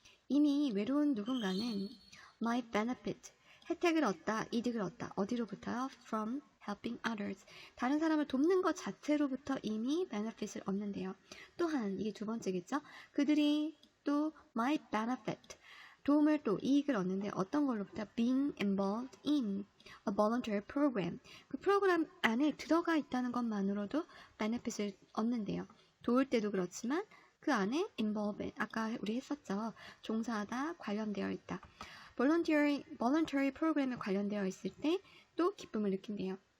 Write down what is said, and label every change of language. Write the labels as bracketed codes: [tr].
[ko] 이미 외로운 누군가는 [en] might benefit. [ko] 혜택을 얻다, 이득을 얻다. 어디로부터요? [en] From helping others. [ko] 다른 사람을 돕는 것 자체로부터 이미 benefit을 얻는데요. 또한 이게 두 번째겠죠? 그들이 또 [en] might benefit. [ko] 도움을 또 이익을 얻는데 어떤 걸로부터? [en] Being involved in a voluntary program. [ko] 그 프로그램 안에 들어가 있다는 것만으로도 benefit을 얻는데요. 도울 때도 그렇지만 그 안에 involve, 아까 우리 했었죠. 종사하다, 관련되어 있다. voluntary 프로그램에 관련되어 있을 때 또 기쁨을 느낀대요.